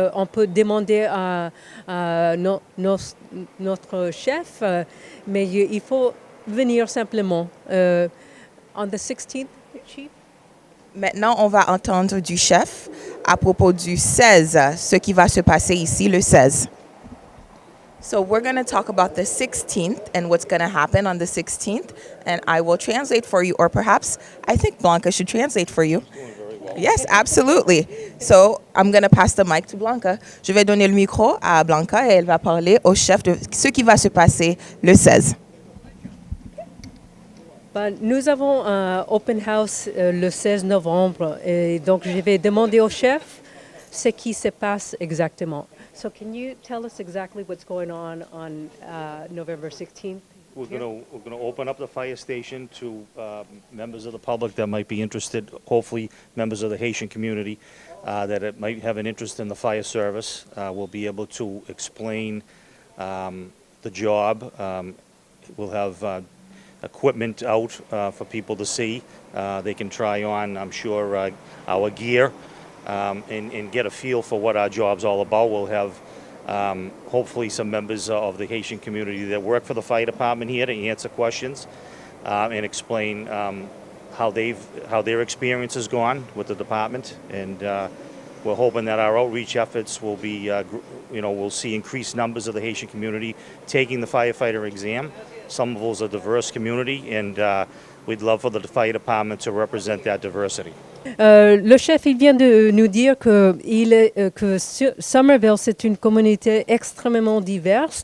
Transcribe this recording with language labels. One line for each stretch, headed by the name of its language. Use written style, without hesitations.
French: On peut demander à notre chef, mais il faut venir simplement.
English: On the 16th, Chief?
French: Maintenant, on va entendre du chef à propos du 16, ce qui va se passer ici le 16.
English: So we're going to talk about the 16th and what's going to happen on the 16th, and I will translate for you, or perhaps I think Blanca should translate for you. Yes, absolutely. So I'm going to pass the mic to Blanca.
French: Je vais donner le micro à Blanca et elle va parler au chef de ce qui va se passer le 16. Nous avons un
English: open house
French: le 16 novembre et donc je vais demander au chef ce qui se passe exactement.
English: So can you tell us exactly what's going on November 16th? We're going to open up the fire station to members of the public that might be interested, hopefully members of the Haitian community that it might have an interest in the fire service. We'll be able to explain the job. We'll have equipment out for people to see. They can try on, I'm sure, our gear and get a feel for what our job's all about. We'll have hopefully some members of the Haitian community that work for the fire department here to answer questions and explain how their experience has gone with the department. And we're hoping that our outreach efforts will be, we'll see increased numbers of the Haitian community taking the firefighter exam. Some of those are a diverse community, and we'd love for the fire department to represent that diversity.
French: Le chef, il vient de nous dire que Somerville, c'est une communauté extrêmement diverse.